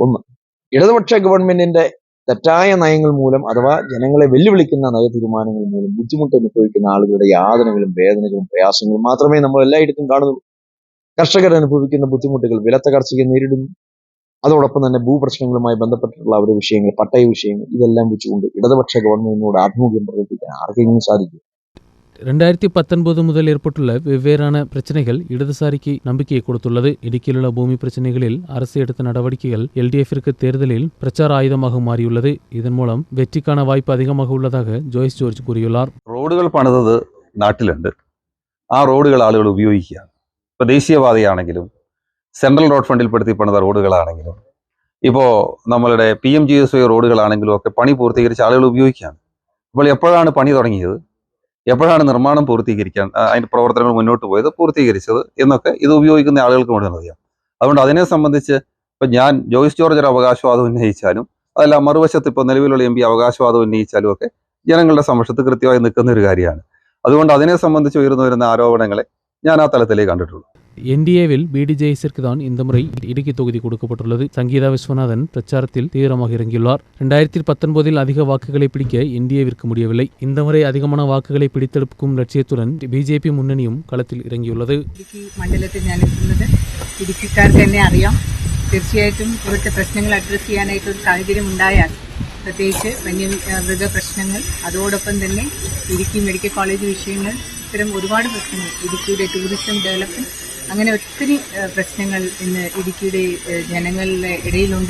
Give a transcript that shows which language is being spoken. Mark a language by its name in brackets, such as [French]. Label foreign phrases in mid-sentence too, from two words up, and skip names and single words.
[Malayalam] ഒന്ന്, ഇടതുപക്ഷ ഗവൺമെന്റിന്റെ തെറ്റായ നയങ്ങൾ മൂലം അഥവാ ജനങ്ങളെ വെല്ലുവിളിക്കുന്ന നയതീരുമാനങ്ങൾ മൂലം ബുദ്ധിമുട്ട് അനുഭവിക്കുന്ന ആളുകളുടെ യാതനകളും വേദനകളും പ്രയാസങ്ങളും മാത്രമേ നമ്മൾ എല്ലായിടത്തും കാണുന്നുള്ളൂ. കർഷകർ അനുഭവിക്കുന്ന ബുദ്ധിമുട്ടുകൾ, വിലത്തകർച്ചയെ നേരിടുന്നു. അതോടൊപ്പം തന്നെ ഭൂപ്രശ്നങ്ങളുമായി ബന്ധപ്പെട്ടിട്ടുള്ള അവരുടെ വിഷയങ്ങൾ, പട്ടയ വിഷയങ്ങൾ, ഇതെല്ലാം വെച്ചുകൊണ്ട് ഇടതുപക്ഷ ഗവൺമെന്റിനോട് ആഭിമുഖ്യം പ്രകടിപ്പിക്കാൻ ആർക്കെങ്കിലും സാധിക്കും? [Tamil] 2019 முதல் ஏற்பட்டுள்ள வெவ்வேறான பிரச்சனைகள் இடதுசாரிக்கு நம்பிக்கையை கொடுத்துள்ளது. இடுக்கியிலுள்ள பூமி பிரச்சனைகளில் அரசு எடுத்த நடவடிக்கைகள் எல்டிஎஃபிற்கு தேர்தலில் பிரச்சார ஆயுதமாக மாறியுள்ளது. இதன் மூலம் வெற்றிக்கான வாய்ப்பு அதிகமாக உள்ளதாக ജോയ്സ് ജോർജ് കൂറിയുള്ളാർ. [Malayalam] റോഡുകൾ പണിതത് നാട്ടിലുണ്ട്. ആ റോഡുകൾ ആളുകൾ ഉപയോഗിക്കുകയാണ്. ഇപ്പോൾ ദേശീയപാതയാണെങ്കിലും സെൻട്രൽ റോഡ് ഫണ്ടിൽ പെടുത്തി പണിത റോഡുകളാണെങ്കിലും ഇപ്പോൾ നമ്മളുടെ PMGSY റോഡുകളാണെങ്കിലും ഒക്കെ പണി പൂർത്തീകരിച്ച ആളുകൾ ഉപയോഗിക്കുകയാണ്. അപ്പോൾ എപ്പോഴാണ് പണി തുടങ്ങിയത്, എപ്പോഴാണ് നിർമ്മാണം പൂർത്തീകരിക്കാൻ അതിൻ്റെ പ്രവർത്തനങ്ങൾ മുന്നോട്ട് പോയത്, പൂർത്തീകരിച്ചത് എന്നൊക്കെ ഇത് ഉപയോഗിക്കുന്ന ആളുകൾക്ക് മുഴുവൻ അറിയാം. അതുകൊണ്ട് അതിനെ സംബന്ധിച്ച് ഇപ്പം ഞാൻ ജോയ്സ് ജോർജ് ഒരു അവകാശവാദം ഉന്നയിച്ചാലും അതല്ല മറുവശത്ത് ഇപ്പോൾ നിലവിലുള്ള MP അവകാശവാദം ഉന്നയിച്ചാലും ഒക്കെ ജനങ്ങളുടെ സമക്ഷത്ത് കൃത്യമായി നിൽക്കുന്ന ഒരു കാര്യമാണ്. അതുകൊണ്ട് അതിനെ സംബന്ധിച്ച് ഉയർന്നു വരുന്ന ആരോപണങ്ങളെ ഞാൻ ആ തലത്തിലേക്ക് കണ്ടിട്ടുള്ളൂ. [Tamil] NDAவில் BD ஜெயசிற்கு தான் இந்த முறை இடுக்கி தொகுதி கொடுக்கப்பட்டுள்ளது. சங்கீதா விஸ்வநாதன் பிரச்சாரத்தில் தீவிரமாக இறங்கியுள்ளார். 2019 அதிக வாக்குகளை பிடிக்க NDAவிற்கு முடியவில்லை. இந்த முறை அதிகமான வாக்குகளை பிடித்தெடுக்கும் லட்சியத்துடன் BJP முன்னணியும் களத்தில் இறங்கியுள்ளது. [Malayalam] ഇടുക്കി മണ്ഡലത്തിൽ ഞാൻ എത്തുന്നത് ഇടുക്കിക്കാർക്ക് തന്നെ അറിയാം. തീർച്ചയായിട്ടും ഇവിടുത്തെ പ്രശ്നങ്ങൾ അഡ്രസ് ചെയ്യാനായിട്ട് ഒരു സാഹചര്യം ഉണ്ടായാൽ, പ്രത്യേകിച്ച് വന്യമൃഗ പ്രശ്നങ്ങൾ, അതോടൊപ്പം തന്നെ ഇടുക്കി മെഡിക്കൽ കോളേജ് വിഷയങ്ങൾ, ഇത്തരം ഒരുപാട് പ്രശ്നങ്ങൾ, ഇടുക്കിയുടെ ടൂറിസം ഡെവലപ്മെന്റ്, അങ്ങനെ ഒത്തിരി പ്രശ്നങ്ങൾ ഇന്ന് ഇടുക്കിയുടെ ജനങ്ങളുടെ ഇടയിലുണ്ട്.